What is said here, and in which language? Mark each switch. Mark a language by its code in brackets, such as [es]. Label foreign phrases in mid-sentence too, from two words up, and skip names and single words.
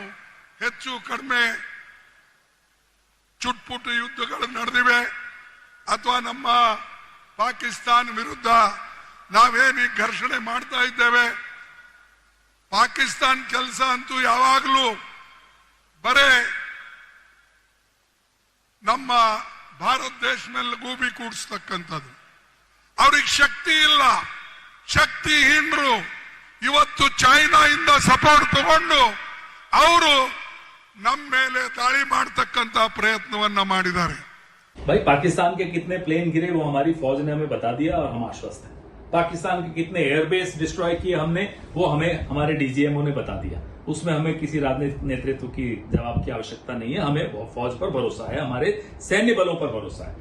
[kn] ಹೆಚ್ಚು ಕಡಿಮೆ ಚುಟ್ಪುಟ್ಟು ಯುದ್ಧಗಳು ನಡೆದಿವೆ ಅಥವಾ ನಮ್ಮ ಪಾಕಿಸ್ತಾನ ವಿರುದ್ಧ ನಾವೇನು ಘರ್ಷಣೆ ಮಾಡ್ತಾ ಇದ್ದೇವೆ, ಪಾಕಿಸ್ತಾನ ಕೆಲಸ ಅಂತೂ ಯಾವಾಗಲೂ ಬರೇ ನಮ್ಮ ಭಾರತ ದೇಶ ಮೇಲೆ ಗೂಬಿ ಕೂಡಿಸ್ತಕ್ಕಂಥದ್ದು. ಅವ್ರಿಗೆ ಶಕ್ತಿ ಇಲ್ಲ, ಶಕ್ತಿಹೀನರು. ಇವತ್ತು ಚೈನಾದಿಂದ ಸಪೋರ್ಟ್ ತಗೊಂಡು ಅವರು ನಮ್ಮ ಮೇಲೆ ದಾಳಿ ಮಾಡತಕ್ಕಂತ ಪ್ರಯತ್ನವನ್ನ ಮಾಡಿದ್ದಾರೆ. [hi] भाई पाकिस्तान के कितने प्लेन गिरे वो हमारी फौज ने हमें बता दिया और हम आश्वस्त हैं. पाकिस्तान के कितने [en] airbase destroy [hi] किए हमने वो हमें हमारे डीजीएमओ ने बता दिया. उसमें हमें किसी राजनीतिक नेतृत्व की जवाब की आवश्यकता नहीं है. हमें फौज पर भरोसा है, हमारे सैन्य बलों पर भरोसा है.